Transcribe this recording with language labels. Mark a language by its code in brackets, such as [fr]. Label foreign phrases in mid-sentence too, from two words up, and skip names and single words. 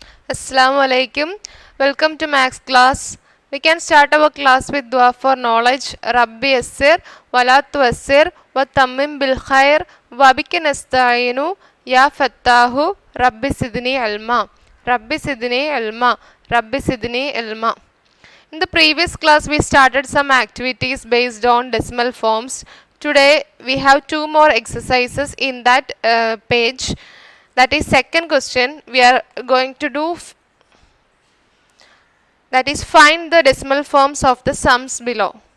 [ar] السلام عليكم. [en] Welcome to Max class. We can start our class with dua for knowledge. [ar] رب يسر ولا تعسر وتمم بالخير وبك نستعين يا فتاح, رب زدني علما. رب زدني علما. رب زدني علما. [en] In the previous class, we started some activities based on decimal forms. Today, we have two more exercises in that page. That is second question. We are going to do that is find the decimal forms of the sums below.